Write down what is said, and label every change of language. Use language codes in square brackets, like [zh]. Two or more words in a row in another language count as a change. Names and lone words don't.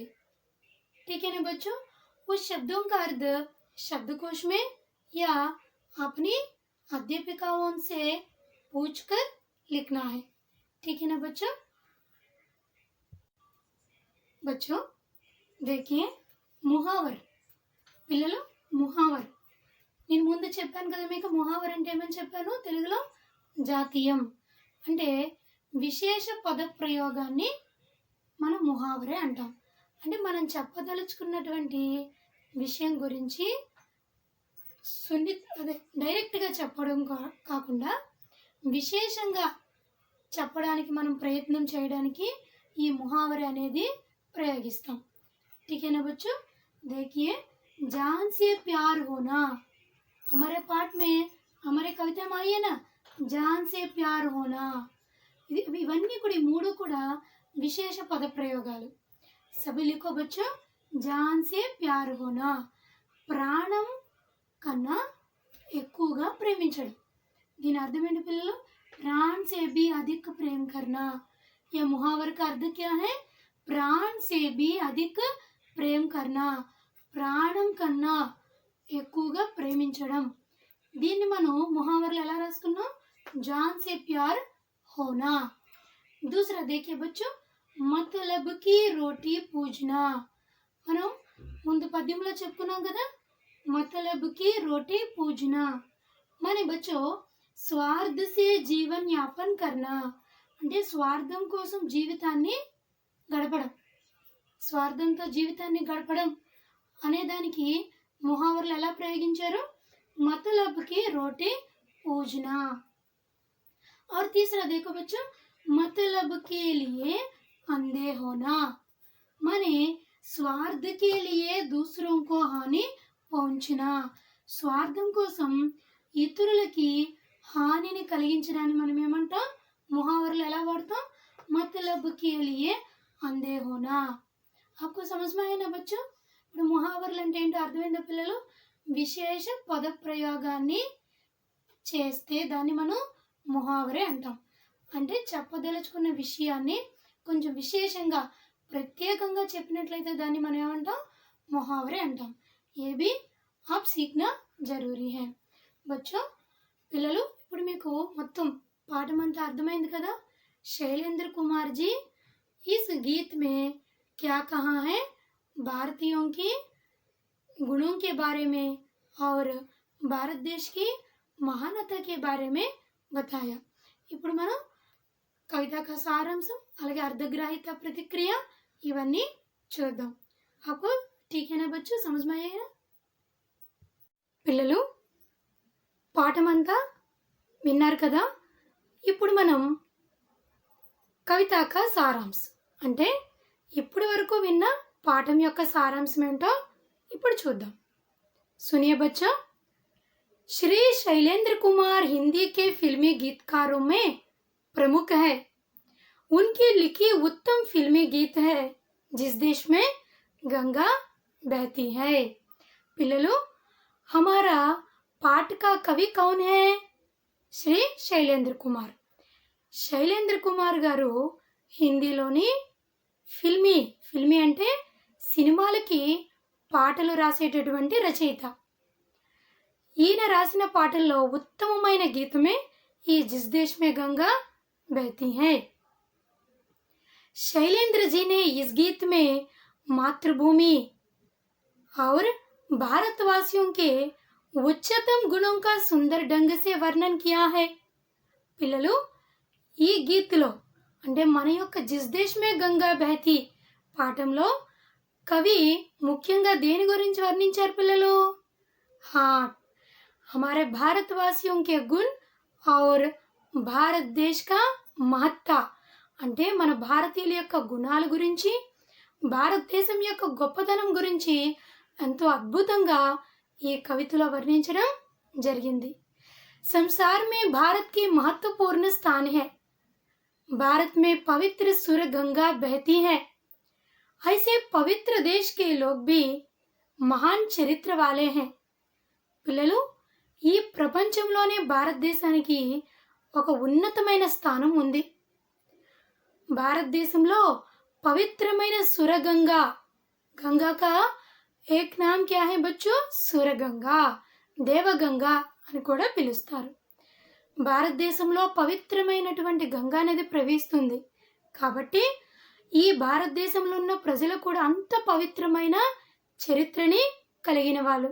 [hi] ठीक है ना बच्चों? उस शब्दों का अर्थ शब्दकोश में या अपनी अध्यापिकाओं से पूछकर लिखना है. ठीक है ना बच्चों? देखिए ముహావర్. [te] పిల్లలు ముహావర్ నేను ముందు చెప్పాను కదా మీకు, ముహావర్ అంటే ఏమని చెప్పాను తెలుగులో? జాతీయం. అంటే విశేష పద ప్రయోగాన్ని మనం ముహావరే అంటాం. అంటే మనం చెప్పదలుచుకున్నటువంటి విషయం గురించి డైరెక్ట్గా చెప్పడం కాకుండా విశేషంగా చెప్పడానికి మనం ప్రయత్నం చేయడానికి ఈ ముహావరే అనేది ప్రయోగిస్తాం. [hi] ठीक है ना बच्चों? देखिए, जान से प्यार होना हमारे पाठ में हमारे कविता में आई है ना, जान से प्यार होना. [te] ఇవన్నీ కూడా ఈ మూడు కూడా విశేష పద ప్రయోగాలు. [hi] सभी लिखो बच्चो, जान से प्यार होना, [te] ప్రాణం కన్నా ఎక్కువగా ప్రేమించడం. దీని అర్థం ఏంటి పిల్లలు? [hi] प्राण से भी अधिक प्रेम करना. यह मुहावर का अर्थ क्या है? प्राण से भी अधिक [te] ప్రేమ్ కన్నా, ప్రాణం కన్నా ఎక్కువగా ప్రేమించడం. దీన్ని మనం ముహావర్లో ఎలా రాసుకున్నాం? [hi] जान से प्यार होना. दूसरा देखिए बच्चों, मतलब की रोटी पूजना. [te] మనం ముందు పద్యంలో చెప్పుకున్నాం కదా, [hi] मतलब की रोटी पूजना माने बच्चों स्वार्थ से जीवन यापन करना. [te] అంటే స్వార్థం కోసం జీవితాన్ని గడపడం, స్వార్థంతో జీవితాన్ని గడపడం అనే దానికి ముహావర్లు ఎలా ప్రయోగించారు? [hi] मतलबकी रोटी पूजना. और तीसरा देखो बच्चों, मतलब के लिए अंधे होना. माने स्वार्थ के लिए दूसरों को हानि पहुंचना. [te] స్వార్థం కోసం ఇతరులకి హానిని కలిగించడాన్ని మనం ఏమంటాం? ముహావర్లు ఎలా వాడతాం? [hi] मतलब के लिए अंधे होना. आपको समझ में आया ना बच्चों? [te] ఇప్పుడు ముహావర్లు అంటే ఏంటో అర్థమైందా పిల్లలు? విశేష పద ప్రయోగాన్ని చేస్తే దాన్ని మనం ముహావరే అంటాం. అంటే చెప్పదలుచుకున్న విషయాన్ని కొంచెం విశేషంగా ప్రత్యేకంగా చెప్పినట్లయితే దాన్ని మనం ఏమంటాం? ముహావరే అంటాం. [hi] ఏ भी आप सीखना जरूरी है बच्चों. [te] పిల్లలు ఇప్పుడు మీకు మొత్తం పాఠం అంతా అర్థమైంది కదా? [hi] शैलेंद्र कुमार जी इस गीत में क्या कहा है? भारतीयों की गुणों के बारे में और भारत देश की महानता के बारे में बताया. [te] ఇప్పుడు మనం కవిత का సారాంశం అలాగే అర్ధగ్రాహిత ప్రతిక్రియ ఇవన్నీ చూద్దాం. [hi] आपको ठीक है ना बच्चों? समझ में आया? [te] పిల్లలు పాఠం అంతా విన్నారు కదా? ఇప్పుడు మనం కవిత का సారాంశం అంటే ఇప్పటి వరకు విన్న పాఠం యొక్క సారాంశం ఏంటో ఇప్పుడు చూద్దాం. [hi] सुनिए बच्चों, श्री शैलेंद्र कुमार हिंदी के फिल्मी गीतकारों में प्रमुख है. उनकी लिखी उत्तम फिल्मी गीत है जिस देश में गंगा बहती है. पिल्लू, हमारा पाठ का कवि कौन है? [te] श्री शैलेंद्र कुमार. शैलेंद्र कुमार గారు హిందీలోని ఫిల్మీ అంటే సినిమాలకి పాటలు రాసేటటువంటి రచయిత. ఈయన రాసిన పాటల్లో ఉత్తమమైన గీతమే ఈ జిస్ దేశ్ మే గంగా బహती है. [hi] शैलेंद्र जी ने इस गीत में मातृभूमि और भारतवासियों के उच्चतम गुणों का सुंदर ढंग से वर्णन किया है. [te] పిల్లలు, ఈ గీత్లో అంటే మన యొక్క జిస్ దేశ్ మే గంగా బహతి పాఠంలో కవి ముఖ్యంగా దేని గురించి వర్ణించారు పిల్లలు? [hi] हाँ, हमारे भारतवासियों के गुण और भारत देश का महत्ता [te] అంటే మన భారతీయుల యొక్క గుణాల గురించి, భారతదేశం యొక్క గొప్పతనం గురించి ఎంతో అద్భుతంగా ఈ కవితలో వర్ణించడం జరిగింది. [hi] संसार में भारत की महत्वपूर्ण स्थान है. भारत में पवित्र सुर गंगा बहती है. ऐसे पवित्र देश के लोग भी महान चरित्र वाले हैं. [te] పిల్లలు, ఈ ప్రపంచంలోనే భారతదేశానికి ఒక ఉన్నతమైన స్థానం ఉంది. భారతదేశంలో పవిత్రమైన సురగంగా, [hi] गंगा का एक नाम क्या है बच्चो? [te] సురగంగా, దేవగంగా అని కూడా పిలుస్తారు. భారతదేశంలో పవిత్రమైనటువంటి గంగా నది ప్రవహిస్తుంది. కాబట్టి ఈ భారతదేశంలో ఉన్న ప్రజలు కూడా అంత పవిత్రమైన చరిత్రని కలిగిన వాళ్ళు.